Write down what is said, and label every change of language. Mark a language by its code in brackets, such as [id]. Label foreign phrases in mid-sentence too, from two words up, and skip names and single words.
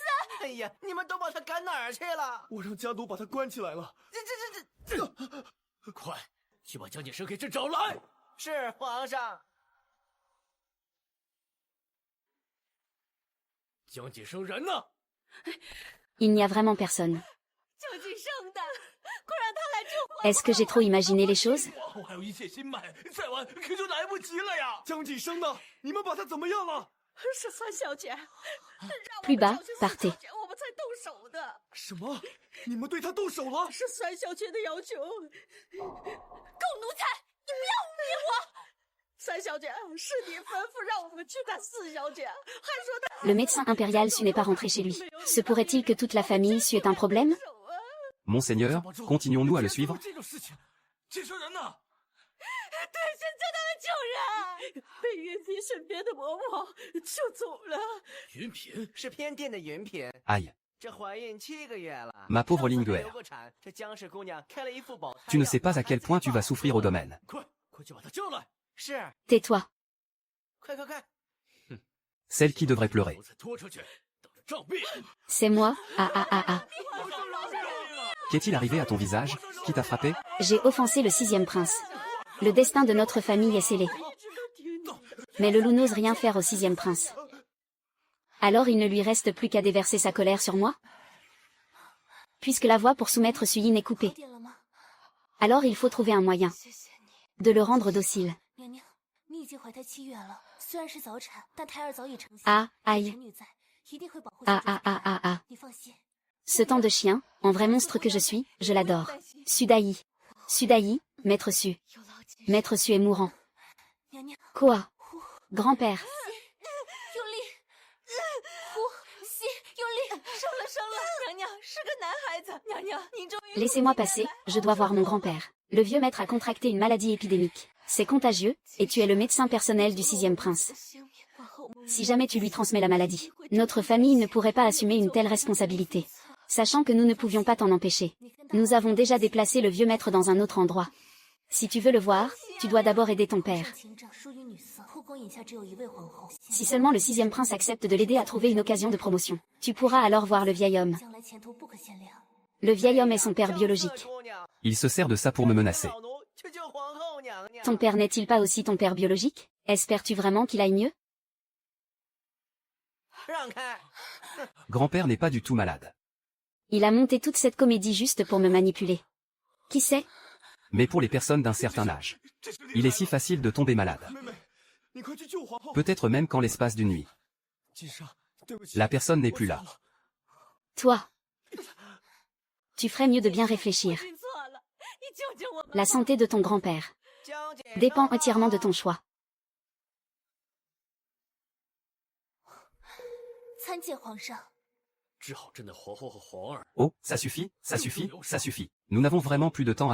[zh] 哎呀，你们都把他赶哪儿去了？我让家奴把他关起来了。快去把江锦生给朕找来！是皇上。江锦生人呢？ [fr] Il n'y a vraiment personne. [zh] 江锦生的，快让他来救皇后。 [fr] Est-ce que j'ai trop imaginé les choses? [zh] 皇后还有一线心脉，再晚可就来不及了呀！江锦生呢？你们把他怎么样了？是三小姐，让我 [fr] Plus [zh] 们 [fr] bas, [zh] 找去 [fr] partez. [zh] 三小姐，我们才动手的。什么？你们对他动手了？是三小姐的要求。狗奴才，你不要污蔑我！三小姐，是你吩咐让我们去看四小姐，还说她 [fr] Le médecin impérial Su n'est pas rentré chez lui. Se pourrait-il que toute la famille Su ait un problème? Monseigneur, continuons-nous à le suivre? [zh] 这种事情，锦生人呢？对，是真的救人，被云嫔身边的嬷嬷救走了。云嫔是偏殿的云嫔， Aïe. 这怀孕7个月了。 [fr] Ma pauvre [zh] 上次 [fr] Linguère. [zh] 流过产，这姜氏姑娘开了一副保胎药。 [fr] Tu ne sais pas à quel point tu vas souffrir au domaine. [zh] 快去把他叫来！是， [fr] Tais-toi. [zh] 快！ [fr] Celle qui devrait pleurer. [zh] 我再拖出去，等着杖毙！ [fr] C'est moi. Ah ah ah ah. Qu'est-il arrivé à ton visage? Qui t'a frappé? J'ai offensé le 6e prince. Le destin de notre famille est scellé. Mais le loup n'ose rien faire au 6e prince. Alors il ne lui reste plus qu'à déverser sa colère sur moi? Puisque la voie pour soumettre Suyin est coupée. [zh] 好点了吗？ [fr] Alors il faut trouver un moyen [zh] 谢谢你， [fr] de le rendre docile. [zh] 娘娘，你已经怀胎7月了，虽然是早产，但胎儿早已成型。 Ah, aïe. 臣女在，一定会保护 Ah 小 ah 主 ah ah ah. 你放心。 [fr] Ce temps de chien, en vrai monstre que je suis, je l'adore. Sudaï. Sudaï, maître Su. [zh] 有劳金 [fr] Maître Su est mourant. [zh] 娘娘， [fr] Quoi? Grand-père. [zh] 用力，呼吸，用力，生了，娘娘是个男孩子，娘娘您终于。 [fr] Laissez-moi passer, je dois voir mon grand-père. Le vieux maître a contracté une maladie épidémique. C'est contagieux, et tu es le médecin personnel du 6e prince. Si jamais tu lui transmets la maladie, notre famille ne pourrait pas assumer une telle responsabilité. Sachant que nous ne pouvions pas t'en empêcher. Nous avons déjà déplacé le vieux maître dans un autre endroit. Si tu veux le voir, tu dois d'abord aider ton père. [zh] 情长疏于女色，后宫眼下只有一位皇后。 [fr] Si seulement le 6e prince accepte de l'aider à trouver une occasion de promotion, tu pourras alors voir le vieil homme. [zh] 将来前途不可限量。 [fr] Le vieil homme est son père biologique. [zh] 姑娘 [fr] Il se sert de ça pour me menacer. [zh] 老奴去救皇后娘娘。 [fr] Ton père n'est-il pas aussi ton père biologique? Espères-tu vraiment qu'il aille mieux? [zh] 让开！ [fr] Grand-père n'est pas du tout malade. Il a monté toute cette comédie juste pour me manipuler. Qui sait? Mais pour les personnes d'un certain âge, il est si facile de tomber malade. [zh] 妹妹，你快去救皇后。 [fr] Peut-être même qu'en l'espace d'une nuit. [zh] 金莎，对不起， [fr] La personne n'est plus [zh] 我 [fr] là. [zh] 错了 [fr] Toi. Tu ferais mieux de bien réfléchir. [zh] 听错了，你救救我们！ [fr] La santé de ton grand-père [zh] 姜姐 [fr] dépend entièrement de ton choix. [zh] 参见皇上。治好朕的皇后和皇儿， [fr] Oh, ça suffit, ça suffit, ça suffit. Nous n'avons vraiment plus de temps à